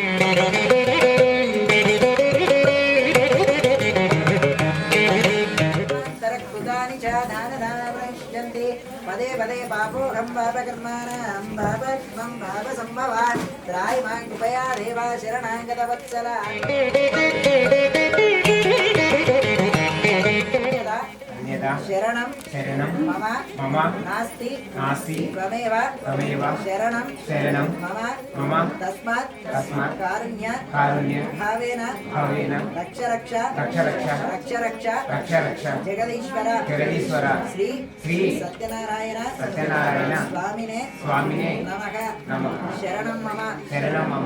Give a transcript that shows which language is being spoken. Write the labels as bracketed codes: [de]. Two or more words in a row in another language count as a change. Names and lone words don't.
[sa] कृतानि च दानदानश्यन्ति पदे पदे पापोहं पापकर्माणं पापत्वं पापसम्भवान् त्रायि मां कृपया देवा शरणागत वत्सल. అన్యదా శరణం శరణం మమ మమ నాస్తి నాస్తి త్వమేవ త్వమేవ శరణం శరణం మమ మమ తస్మాత్ తస్మాత్ కారుణ్య కారుణ్య భావేన భావేన रक्ष रक्ष रक्ष रक्ष रक्ष रक्ष रक्ष रक्ष జగదీశ్వర జగదీశ్వర శ్రీ శ్రీ సత్యనారాయణ సత్యనారాయణ స్వామినే స్వామినే నమః. నమః. शरणं मम. शरणं मम.